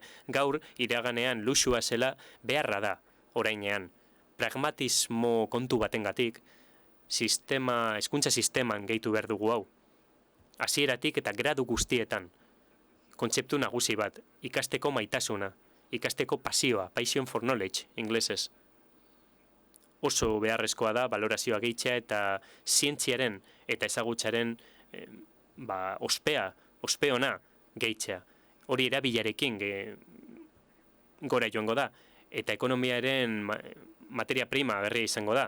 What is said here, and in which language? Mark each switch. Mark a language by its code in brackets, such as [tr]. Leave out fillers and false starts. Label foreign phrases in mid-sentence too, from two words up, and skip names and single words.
[eu] Gaur, iraganean luxua zela beharra da, orainean. Pragmatismo kontu batengatik, hezkuntza sisteman gehitu behar dugu hau. Hasieratik eta gradu guztietan. Kontzeptu nagusi bat, ikasteko maitasuna, ikasteko pasioa, [en] passion for knowledge, [eu] inglesez. Oso beharrezkoa da balorazioa gehitzea eta zientziaren eta ezagutzaren ospeona gehitzea. Hori erabilarekin gora joango da, eta ekonomiaren materia prima berria izango da.